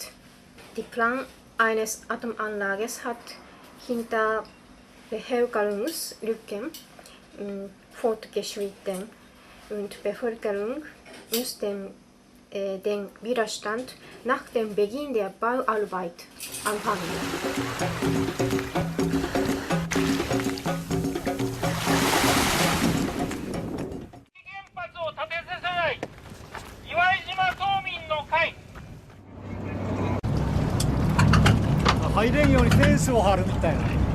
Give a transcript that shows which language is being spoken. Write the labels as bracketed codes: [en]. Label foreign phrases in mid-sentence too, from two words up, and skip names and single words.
[de] Der Plan eines Atomanlages hat hinter Bevölkerungsrücken fortgeschritten und Bevölkerung musste den Widerstand nach dem Beginn der Bauarbeit anfangen. [ja] 入れんようにフェンスを張るみたいな。